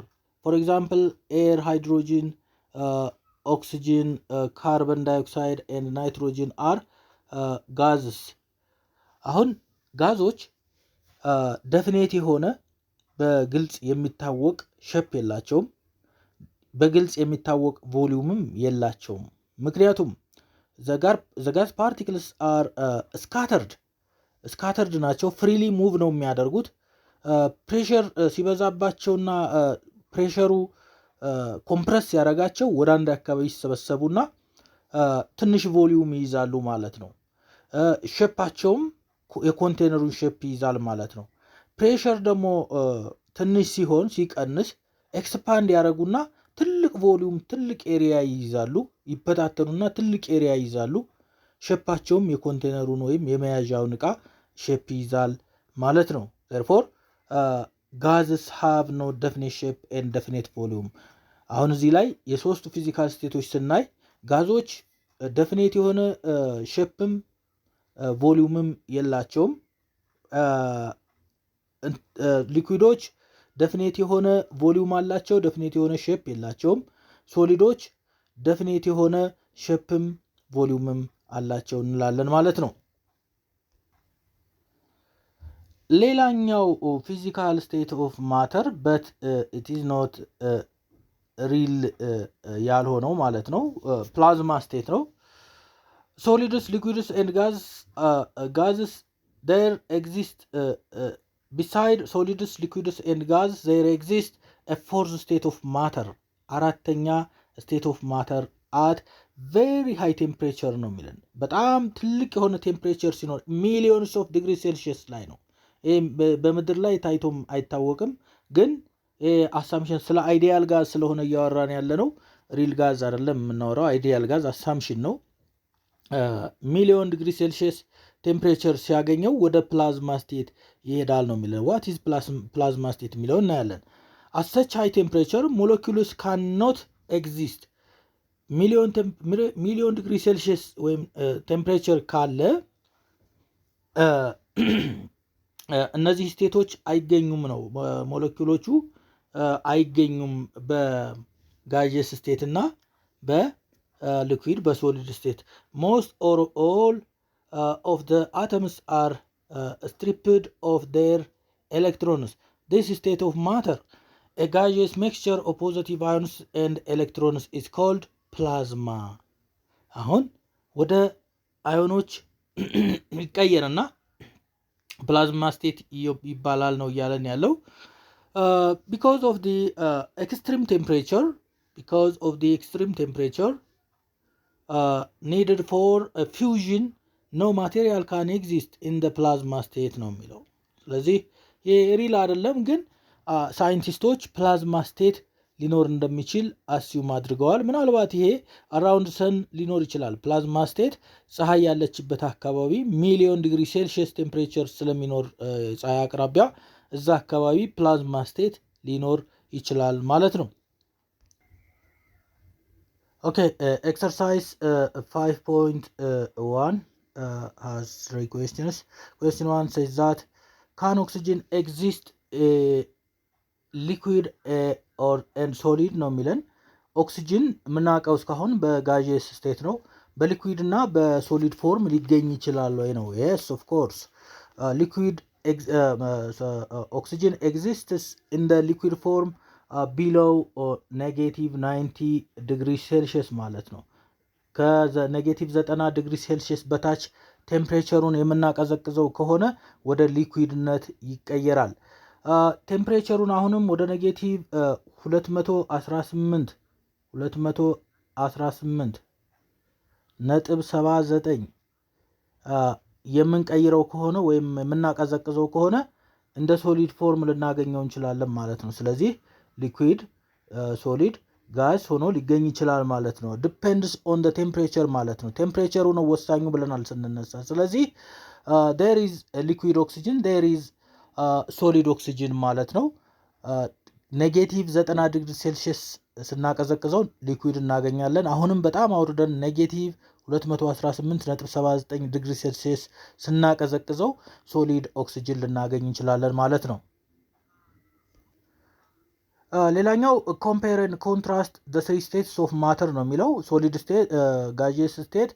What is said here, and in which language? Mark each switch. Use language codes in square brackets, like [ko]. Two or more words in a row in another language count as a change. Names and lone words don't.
[en] For example, air, hydrogen, oxygen, carbon dioxide and nitrogen are gases. [am] አሁን ጋዞች definite የሆነ በግልጽ የሚታወቅ ሼፕ የላቸውም፣ በግልጽ የሚታወቅ ቮሊዩምም የላቸውም። ምክንያቱም [en] the gas particles are scattered [am] ናቸው፣ [en] freely move [am] ነው የሚያደርጉት። ፕሬሸር ሲበዛባቸውና ፕሬሸሩ ኮምፕረስ ያደርጋቸው ወደ አንድ አካባቢ ይሰበሰቡና ትንሽ ቮሊዩም ይይዛሉ ማለት ነው። ሼፓቸውም የኮንቴነሩን ሼፕ ይይዛል ማለት ነው። ፕሬሸር ደግሞ ትንሽ ሲሆን ሲቀንስ ኤክስፓንድ ያደርጉና ትልቅ ቮሊዩም ትልቅ ኤሪያ ይይዛሉ፣ ይበታተኑና ትልቅ ኤሪያ ይይዛሉ። ሼፓቸውም የኮንቴነሩን ወይም የመያዣውን ዕቃ ሼፕ ይይዛል ማለት ነው። [en] therefore gases have no definite shape and definite volume. [am] አሁን እዚህ ላይ የሶስቱ [en] physical states [am] ስናይ ጋዞች definite የሆነ ሼፕም ቮሊዩምም የላቸውም። ሊኩዊዶች definite የሆነ ቮሊዩም አላቸው፣ definite የሆነ ሼፕ የላቸውም። ሶሊዶች definite የሆነ ሼፕም ቮሊዩምም አላቸው እንላለን ማለት ነው። [en] ሌላኛው physical state of matter but it is not real [am] ያልሆነው ማለት ነው [en] plasma state ነው። solids liquids and gases there exist beside solids, liquids and gas there exists a fourth state of matter. [am] አራተኛ [en] state of matter at very high temperature [am] ነው የሚለን። በጣም ትልቅ የሆነ ቴምፕሬቸር ሲኖር ሚሊዮንስ [en] of degree Celsius [am] ላይ ነው። በምድር ላይ ታይቶም አይታወቅም። ግን አሳምፕሽን ስለ [en] ideal gas [am] ስለሆነ እያወራን ያለ ነው። [en] real gas [am] አይደለም የምናወራው። [en] ideal gas assumption [am] ነው። [en] million degree Celsius temperature [am] ሲያገኘው ወደ [en] plasma state [am] ይሄዳል ነው የሚለው። [en] what is plasma state [am] የሚለው እናያለን። [en] at such high temperature molecules cannot exist million degree Celsius [am] ወይም ቴምፕሬቸር ካለ እነዚህ ስቴቶች አይገኙም ነው። ሞለኪውሎቹ አይገኙም በጋዥየስ ስቴት እና በሊኩዊድ በሶሊድ ስቴት። [en] most or all of the atoms are stripped of their electrons. This state of matter, a gaseous mixture of positive ions and electrons, is called plasma. [am] አሁን ወደ አዮኖች ይቀየርና [en] plasma state [am] ይባላል ነው እያለን ያለው። [en] because of the extreme temperature needed for a fusion no material can exist in the plasma state [am] ነው የሚለው። ስለዚህ ይሄ ሪል አይደለም፣ ግን ሳይንቲስቶች [en] plasma state [am] ሊኖር እንደሚችል አስዩም አድርገዋል። ምናልባት ይሄ [en] around sun [am] ሊኖር ይችላል። [en] plasma state [am] ፀሐይ ያለችበት አካባቢ [en] million degree Celsius temperature [am] ስለሚኖር ፀሐይ አቅራቢያ እዛ አካባቢ [en] plasma state [am] ሊኖር ይችላል ማለት ነው። [en] okay exercise [am] 5.1 [en] has 3 questions. Question 1 says that can oxygen exist liquid or and solid [am] ነው የሚለን። ኦክሲጅን የምናውቀው እስካሁን በጋዥየስ ስቴት ነው። በሊኩዊድ እና በሶሊድ ፎርም ሊገኝ ይችላል ወይ ነው? [en] yes of course. Liquid oxygen exists in the liquid form below -90 degree Celsius [am] ማለት ነው። ከኔጌቲቭ 90 [en] degree Celsius [am] በታች ቴምፕሬቸሩን የምናቀዘቅዘው ከሆነ ወደ ሊኩዊድነት ይቀየራል። ቴምፕሬቸሩን አሁንም ወደ ኔጌቲቭ 218.79 የምንቀይረው ከሆነ ወይም የምናቀዘቅዘው ከሆነ እንደ [en] solid form [am] ልናገኘው እንችላለን ማለት ነው። ስለዚህ [en] liquid solid [am] ጋዝ ሆኖ ሊገኝ ይችላል ማለት ነው። [en] depends on the temperature [am] ማለት ነው። ቴምፕሬቸሩ ነው ወሳኙ ብለናል ስንነሳ። ስለዚህ [en] there is liquid oxygen, there is solid oxygen [am] ማለት ነው። [en] negative 90 degree Celsius [am] ስናቀዘቅዘው ሊኩዊድ እናገኛለን። አሁንም በጣም አውርደን [en] negative 218.79 degree Celsius [am] ስናቀዘቅዘው [en] solid oxygen [am] ልናገኝ እንችላለን ማለት ነው። [en] ሌላኛው compare and contrast the three states of matter [am] ነው የሚለው። [en] solid state, gaseous state፣